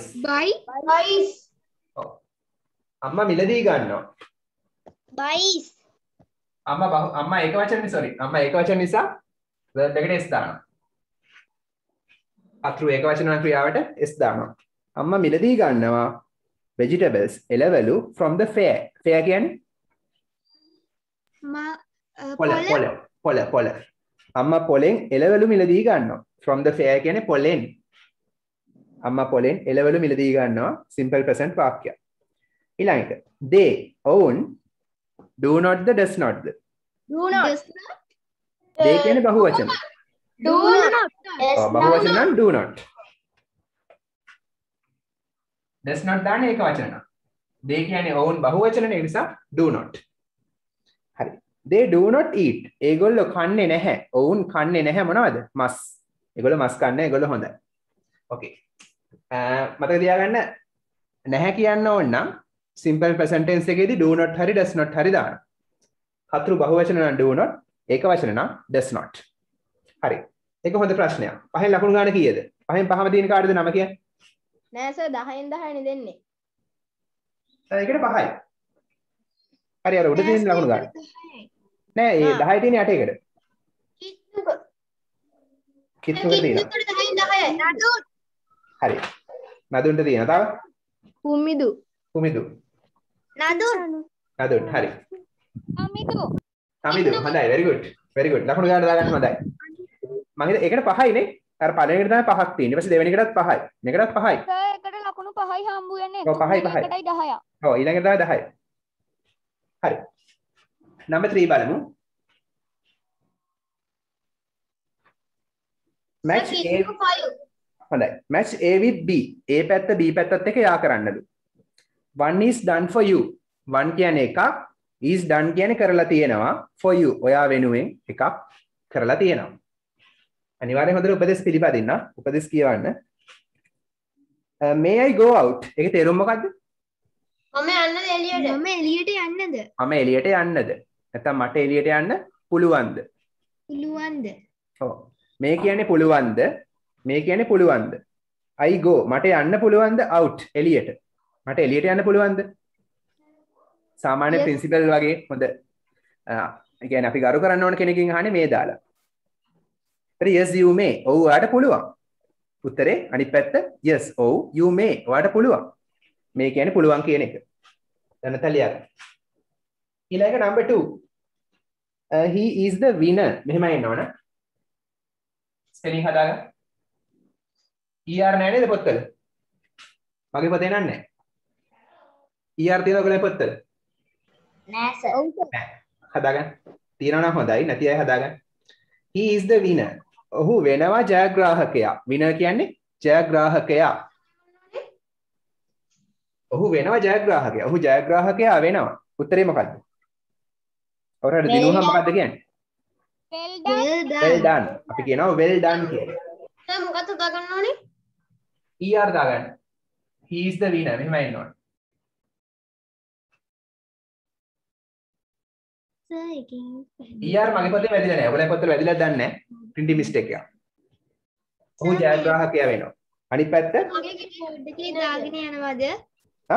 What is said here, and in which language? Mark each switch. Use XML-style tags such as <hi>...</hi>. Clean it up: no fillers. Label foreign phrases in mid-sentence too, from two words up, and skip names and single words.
<en>Buys.</en> <si>ඔව්. අම්මා මිලදී ගන්නවා.</si> <en>buys</en> <si>අම්මා ඒක වචනේ sorry. අම්මා ඒක වචන නිසා verb එකට s දානවා. අතුරු ඒක වචන ක්‍රියාවට s දානවා. අම්මා මිලදී ගන්නවා vegetables එළවලු</si> <en>from the fair.</en> <si>fair කියන්නේ පොළ. අම්මා පොලෙන් එළවලු මිලදී ගන්නවා.</si> <en>from the fair</en> <si>කියන්නේ පොලෙන්. අම්මා පොලෙන් එළවලු මිලදී ගන්නවා.</si> <en>simple present වාක්‍යයක්. ඊළඟට they own do not the does not the. Do not.</en> <si>they කියන්නේ බහු වචන.</si> <en>Do not. Yes.</en> <si>බහු වචන නම්</si> <en>do not. does not</en> <si>දාන්නේ ඒක වචන නම්. they කියන්නේ own බහු වචනනේ ඒ නිසා</si> <en>do not.</en> <si>හරි.</si> <en>they do not eat.</en> <si>ඒගොල්ලෝ කන්නේ නැහැ. ඔවුන් කන්නේ නැහැ මොනවද? මස්. ඒගොල්ලෝ මස් කන්නේ. ඒගොල්ලෝ හොඳයි. ඕකේ. මතක තියාගන්න නැහැ කියන්න ඕන නම්</si> <en>simple present tense</en> <si>එකේදී</si> <en>do not</en> <si>හරි</si> <en>does not</en> <si>හරි දාන්න. හතුරු බහු වචන නම්</si> <en>do not,</en> <si>ඒක වචන නම්</si> <en>does not.</en> <si>හරි. ඒක හොඳ ප්‍රශ්නයක්. පහෙන් ලකුණු ගන්න කීයද? පහෙන් පහම තියෙන කාටද නම කියන්නේ? නෑ සර් 10න් 10 නේ දෙන්නේ. ඒකට 5යි. හරි අර උඩ තියෙන ලකුණු ගන්න. නෑ ඒ 10 තියෙන 8 එකට. කිත්තුකට තියෙනවා. 10න් 10යි. නඩුත්. හරි. නදුන්ට තියෙනවා තව? කුමිදු. කුමිදු. නදුන් හරි.</si> <en>අමිදු හොඳයි very good. very good.</en> <si>ලකුණු ගන්න දාගන්න හොඳයි. මම හිතුවා ඒකට 5යි නේ. අර පළවෙනිකට තමයි 5ක් තියෙන්නේ. ඊපස්සේ දෙවෙනිකටත් 5යි. මේකටත් 5යි. සර් එකට ලකුණු 5යි හම්බු වෙන්නේ. ඔව් 5යි 5යි. එකටයි 10ක්. ඔව් ඊළඟට තමයි 10යි. හරි. number 3 බලමු.</si> <en>match A හොඳයි. match A with B.</en> <si>A පැත්ත B පැත්තත් එක්ක යා කරන්නලු.</si> <en>one is done for you. one</en> <si>කියන්නේ එකක්,</si> <en>is done</en> <si>කියන්නේ කරලා තියෙනවා.</si> <en>for you</en> <si>ඔයා වෙනුවෙන් එකක් කරලා තියෙනවා. අනිවාර්යෙන් හොඳට උපදෙස් පිළිපදින්න. උපදෙස් කියවන්න.</si> <en>may I go out?</en> <si>ඒකේ තේරුම මොකද්ද? මම යන්නද එළියට? මම එළියට යන්නද? මම එළියට යන්නද? නැත්නම් මට එළියට යන්න පුළුවන්ද? පුළුවන්ද? ඔව්. මේ කියන්නේ පුළුවන්ද? මේ කියන්නේ පුළුවන්ද?</si> <en>I go</en> <si>මට යන්න පුළුවන්ද out එළියට? මට එළියට යන්න පුළුවන්ද? සාමාන්‍ය ප්‍රින්සිපල් වගේ හොඳ ඒ කියන්නේ අපි ගරු කරන්න ඕන කෙනකින් අහන්නේ මේ දාලා.</si> <en>හරි yes you may.</en> <si>ඔව් ඔයාට පුළුවන්. උත්තරේ අනිත් පැත්ත yes ඔව්</si> <en>you may.</en> <si>ඔයාට පුළුවන්. මේ කියන්නේ පුළුවන් කියන එක. දැන් තලියක්.</si> <en>ඊළඟ number 2. He is the winner.</en> <si>මෙහෙමයි එනවනේ. ස්පෙලිං හදාගන්න. ER නෑ නේද පොත්වල? මගේ පොතේ නෑ. ER තියෙනවද ඔයගොල්ලෝ පොත්වල? නෑ සර්. හදාගන්න. තියෙනවා නම් හොඳයි. නැති අය හදාගන්න.</si> <en>He is the winner.</en> <si>ඔහු වෙනවා ජයග්‍රාහකයා. winner කියන්නේ ජයග්‍රාහකයා. ඔහු වෙනවා ජයග්‍රාහකයා. ඔහු ජයග්‍රාහකයා වෙනවා. උත්තරේ මොකද්ද? ඔයාලට දිනුවහම මොකද්ද කියන්නේ?</si> <en>well done.</en> <si>අපි කියනවා</si> <en>well done</en> <si>කියලා. දැන් මොකක්ද දාගන්න ඕනේ? ER දාගන්න.</si> <en>He is the winner.</en> <si>මෙහෙම එන්න ඕනේ. ER මගේ පොතේ වැදිලා නැහැ. ඔයගොල්ලෝ පොතේ වැදිලා දන්නේ නැහැ.</si> <en>printing mistake</en> <si>එකක්. ඔහු ජයග්‍රාහකයා වෙනවා. අනිත් පැත්ත බෝඩ් එකේ දාගෙන යනවද? හා?</si>